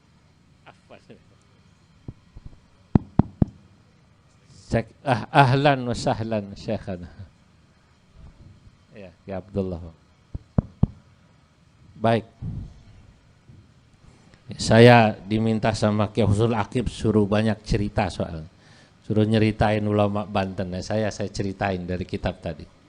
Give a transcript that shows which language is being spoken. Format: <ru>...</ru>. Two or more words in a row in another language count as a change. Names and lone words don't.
<id>Afan.</id> <ar>أهلا وسهلا شيخنا.</ar> <id>Ya Abdullah. Baik. Saya diminta sama Kiai Husul Akib suruh banyak cerita soal. Suruh nyeritain ulama Banten. Saya ceritain dari kitab tadi.</id>